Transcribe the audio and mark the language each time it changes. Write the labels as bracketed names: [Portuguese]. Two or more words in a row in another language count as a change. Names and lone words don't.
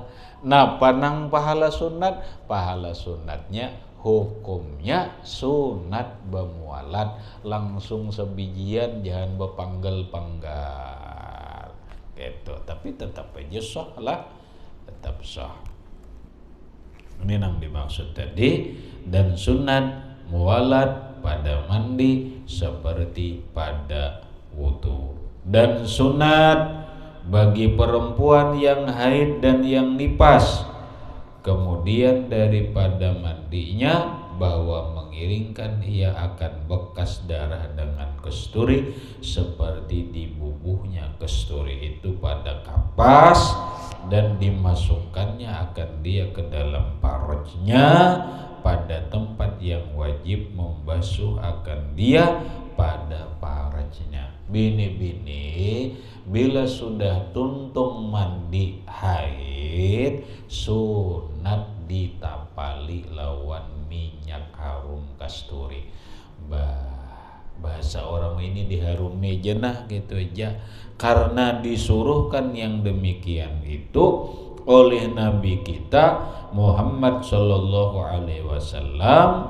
[Banjar] Nah, panang pahala sunat, pahala sunatnya hukumnya sunat bemualat, langsung sebijian, jangan bepanggal-panggal gitu. [Indonesian] Tapi tetap aja sah lah, tetap sah. Ini yang dimaksud tadi. Dan sunat mualat pada mandi seperti pada wudu. Dan sunat bagi perempuan yang haid dan yang nifas, kemudian daripada mandinya bahwa mengiringkan ia akan bekas darah dengan kasturi seperti dibubuhnya kasturi itu pada kapas, dan dimasukkannya akan dia ke dalam parojnya pada tempat yang wajib membasuh akan dia pada parajnya. [Banjar] Bini-bini, bila sudah tuntung mandi haid, sunat ditapali lawan minyak harum kasturi. [Indonesian] Bahasa orang ini diharumi jenah gitu aja, karena disuruhkan yang demikian itu oleh Nabi kita Muhammad [Arabic] صلى الله عليه وسلم.